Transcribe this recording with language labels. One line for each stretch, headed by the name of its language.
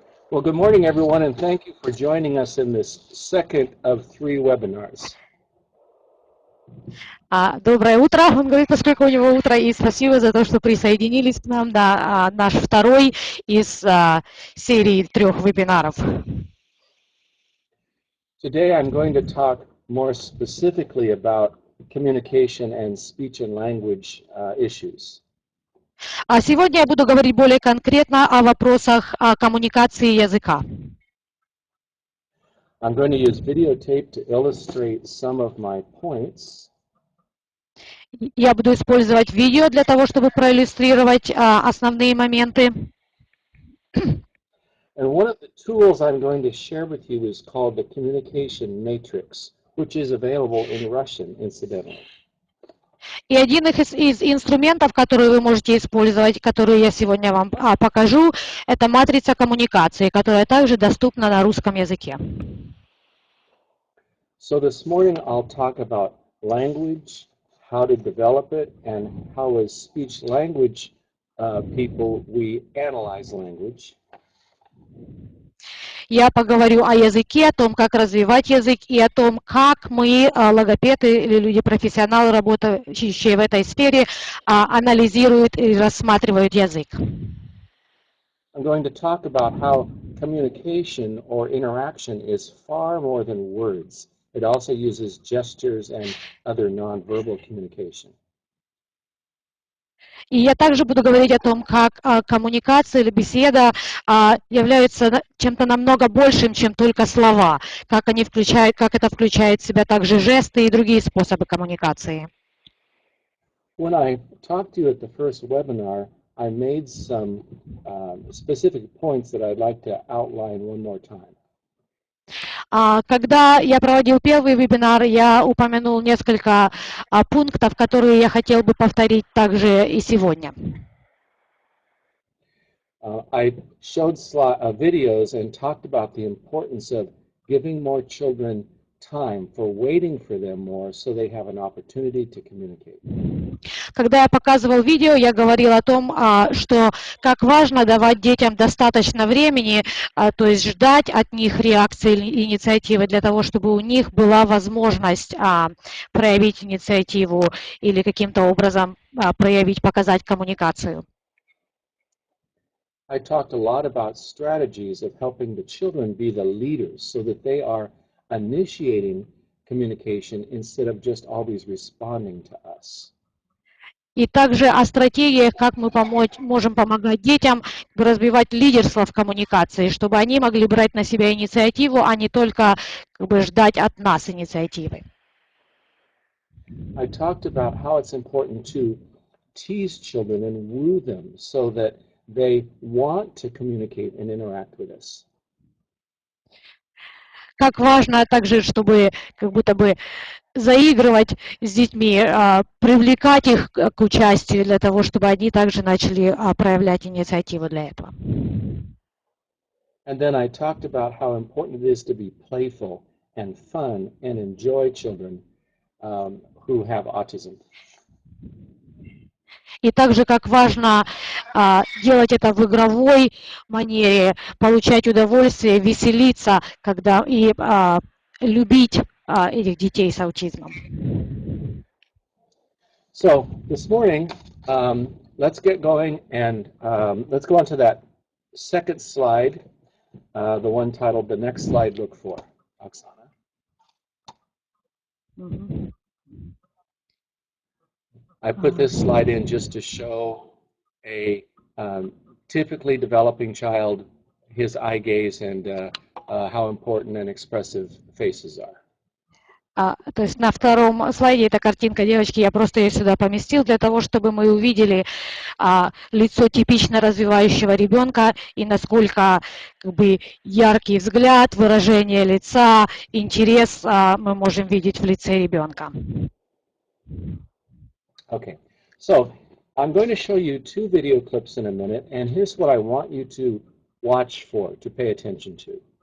English: Well, good morning, everyone, and thank you for joining us in this second of 3 webinars.
Russian: Доброе утро, он говорит, поскольку у него утро, и спасибо за то, что присоединились к нам, да, наш второй из серии 3 вебинаров.
English: Today I'm going to talk more specifically about communication and speech and language issues.
Russian: Сегодня я буду говорить более конкретно о вопросах коммуникации языка.
English: I'm going to use videotape to illustrate some of my points.
Russian: Я буду использовать видео для того, чтобы проиллюстрировать основные моменты.
English: And one of the tools I'm going to share with you is called the communication matrix, which is available in Russian, incidentally.
Russian: И один из инструментов, которые вы можете использовать, которые я сегодня вам покажу, это матрица коммуникации, которая также доступна на русском языке.
English: So this morning I'll talk about language, how to develop it, and how as speech-language people we analyze language.
Russian: Я поговорю о языке, о том, как развивать язык, и о том, как мы, логопеды или люди-профессионалы, работающие в этой сфере, анализируют и рассматривают язык.
English: I'm going to talk about how communication or interaction is far more than words. It also uses gestures and other nonverbal communication.
Russian: И я также буду говорить о том, как коммуникация или беседа являются чем-то намного большим, чем только слова, как это включает в себя также жесты и другие способы коммуникации.
English: When I talked to you at the first webinar, I made some specific points that I'd like to outline one more time.
Russian: Когда я проводил первый вебинар, я упомянул несколько пунктов, которые я хотел бы повторить также и сегодня.
English: I showed videos and talked about the importance of giving more children time for waiting for them more so they have an opportunity to communicate.
Russian: Когда я показывал видео, я говорил о том, что как важно давать детям достаточно времени, то есть ждать от них реакции или инициативы для того, чтобы у них была возможность проявить инициативу или каким-то образом показать коммуникацию.
English: I talked a lot about strategies of helping the children be the leaders so that they are initiating communication instead of just always responding to us.
Russian: И также о стратегиях, как мы можем помогать детям развивать лидерство в коммуникации, чтобы они могли брать на себя инициативу, а не только ждать от нас инициативы.
English: I talked about how it's important to tease children and woo them so that they want to communicate and interact with us.
Russian: Как важно также, чтобы как будто бы заигрывать с детьми, привлекать их к участию для того, чтобы они также начали проявлять инициативу для этого.
English: And then I talked about how important it is to be playful and fun and enjoy children who have autism.
Russian: И также как важно делать это в игровой манере, получать удовольствие, веселиться, и любить этих детей с аутизмом.
English: So this morning, let's get going and let's go on to that second slide, the one titled "The Next Slide Look For." Oksana. Mm-hmm. I put this slide in just to show a typically developing child, his eye gaze, and how important and expressive faces are.
Russian: То есть на втором слайде эта картинка девочки, я просто ее сюда поместил для того, чтобы мы увидели лицо типично развивающего ребенка и насколько яркий взгляд, выражение лица, интерес мы можем видеть в лице ребенка.
English: Okay, so I'm going to show you 2 video clips in a minute, and here's what I want you to watch for, to pay attention to.